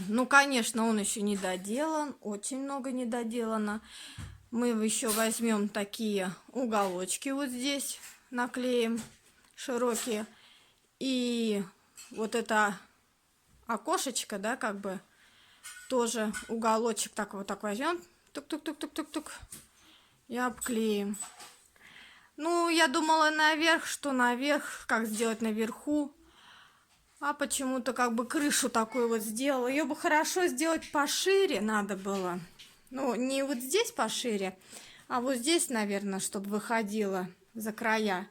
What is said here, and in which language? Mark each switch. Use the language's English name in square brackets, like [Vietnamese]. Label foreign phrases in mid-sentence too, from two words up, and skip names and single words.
[Russian] Ну, конечно, он еще не доделан. Очень много не доделано. Мы еще возьмем такие уголочки вот здесь. Наклеим широкие. И вот это окошечко, да, как бы... Тоже уголочек так вот так возьмем, тук-тук-тук-тук-тук-тук, и обклеим. Ну, я думала наверх, что наверх, как сделать наверху, а почему-то как бы крышу такую вот сделала. Ее бы хорошо сделать пошире надо было. Ну, не вот здесь пошире, а вот здесь, наверное, чтобы выходило за края.